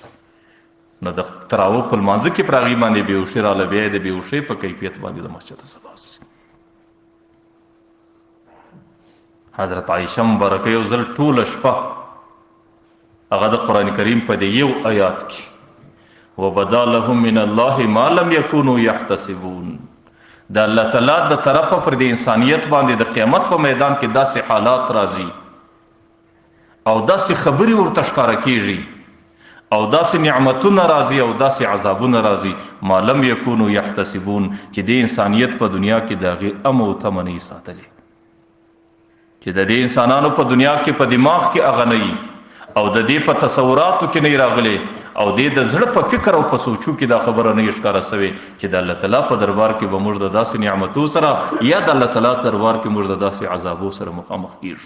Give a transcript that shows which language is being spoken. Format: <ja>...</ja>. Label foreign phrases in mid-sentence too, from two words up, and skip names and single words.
<ps>نو د تراویح په لمانځه کې پر هغې باندې بېهوشي راله، بیا یې د بېهوشۍ په کیفیت باندې د مسجد ته سباسي. حضرت عایشه مبارکه یو ځل ټوله شپه هغه د قرآن کریم په دې یو آیات کې</ps> <ar>وبدا لهم من الله ما لم يكونوا يحتسبون.</ar> <ps>د الله تعالی د طرفه پر د انسانیت باندې د قیامت په میدان کې داسې حالات راځي او داسې خبرې ورته ښکاره کېږي او داسې نعمتونه راځي او داسې عذابونه راځي</ps> <ar>ما لم يكونوا يحتسبون</ar> <ps>چې د انسانیت په دنیا کې د هغې ام او تمه نه یې ساتلې، چې د دې انسانانو په دنیا کې په دماغ کې هغه نه وي او د دې په تصوراتو کې نه راغلی او دې د زړه په فکر او په سوچو کې دا خبره نه ښکاره سوې چې د الله تعالی په دربار کې به موږ د داسې نعمتو سره یا د الله تعالی دربار کې موږ د داسې عذابو سره مخامخ کېږو.</ps>